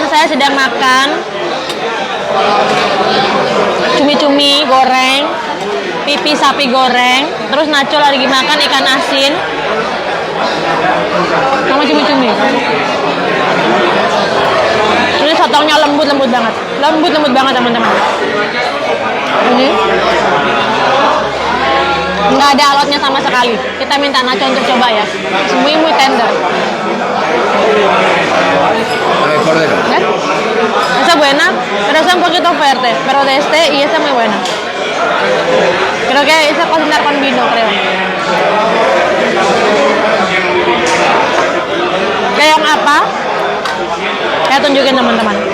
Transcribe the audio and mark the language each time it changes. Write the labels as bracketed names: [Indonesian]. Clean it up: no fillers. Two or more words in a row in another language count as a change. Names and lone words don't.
[Indonesian] Saya sedang makan cumi-cumi goreng, pipi sapi goreng, terus Nacho lagi makan ikan asin sama cumi-cumi. Ini sotongnya lembut banget, teman-teman. Ini nggak ada alotnya sama sekali. Kita minta Nacho untuk coba ya. [Spanish] Muy tender. Cordero. ¿Eh? Esa es buena, pero esa es un poquito fuerte, pero de este y esa es muy buena. Creo que esa cocinar con vino, creo. [Indonesian] Keong apa? Saya tunjukin, teman-teman.